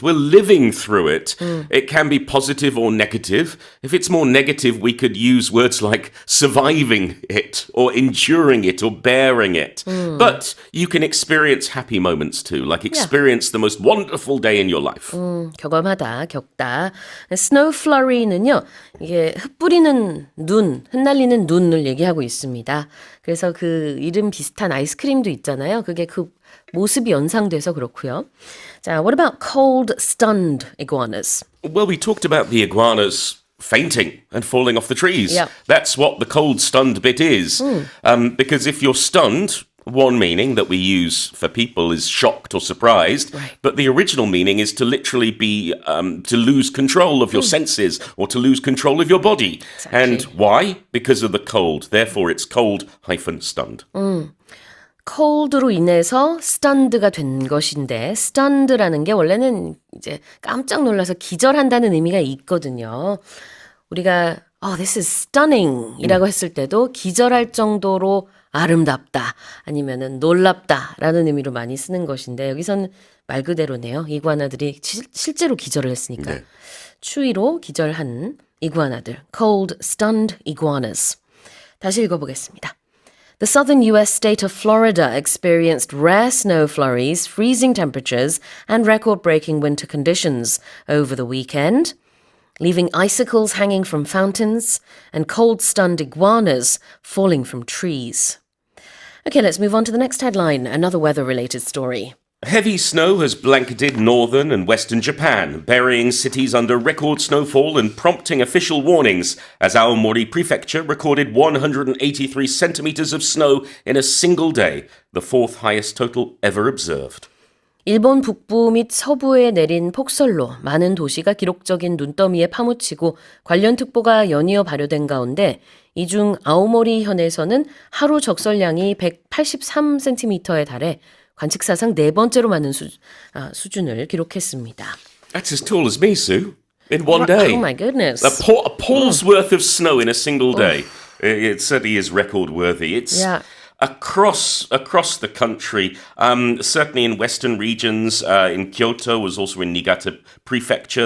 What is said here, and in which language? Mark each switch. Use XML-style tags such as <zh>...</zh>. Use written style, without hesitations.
<en>We're living through it. It can be positive or negative. If it's more negative, we could use words like surviving it or enduring it or bearing it. But you can experience happy moments too, like experience the most wonderful day in your life.</en> <ko>경험하다, 겪다. Snow flurry는요, 이게 흩뿌리는 눈, 흩날리는 눈을 얘기하고 있습니다. 그래서 그 이름 비슷한 아이스크림도 있잖아요. 그게 그 모습이 연상돼서 그렇고요.</ko> <en>자, what about cold, stunned iguanas? Well, we talked about the iguanas fainting and falling off the trees. Yeah. That's what the cold, stunned bit is. Because if you're stunned, one meaning that we use for people is shocked or surprised, Right. but the original meaning is to literally be to lose control of your senses or to lose control of your body. Exactly. And why? Because of the cold. Therefore, it's cold-stunned.</en> <ko>cold로 인해서 stunned가 된 것인데 stunned라는 게 원래는 이제 깜짝 놀라서 기절한다는 의미가 있거든요. 우리가</ko> <en>this is stunning</en> <ko>이라고 했을 때도 기절할 정도로 아름답다 아니면은 놀랍다라는 의미로 많이 쓰는 것인데 여기선 말 그대로네요. 이구아나들이 실제로 기절을 했으니까. 네. 추위로 기절한 이구아나들.</ko> <en>Cold, stunned iguanas.</en> <ko>다시 읽어보겠습니다.</ko> <en>The southern U.S. state of Florida experienced rare snow flurries, freezing temperatures, and record-breaking winter conditions over the weekend, leaving icicles hanging from fountains and cold-stunned iguanas falling from trees. Okay, let's move on to the next headline, another weather-related story. Heavy snow has blanketed northern and western Japan, burying cities under record snowfall and prompting official warnings, as Aomori Prefecture recorded 183 centimeters of snow in a single day, the fourth highest total ever observed.</en> <ko>일본 북부 및 서부에 내린 폭설로 많은 도시가 기록적인 눈더미에 파묻히고 관련 특보가 연이어 발효된 가운데 이 중 아오모리 현에서는 하루 적설량이 183cm에 달해 관측사상 네 번째로 많은 수준을 기록했습니다.</ko> <en>That's as tall as me, Sue, in one day. Oh my goodness. A paul's worth of snow in a single day. It certainly is record worthy. It's Yeah. across the country, certainly in western regions, in Kyoto, was also in Niigata Prefecture.</en>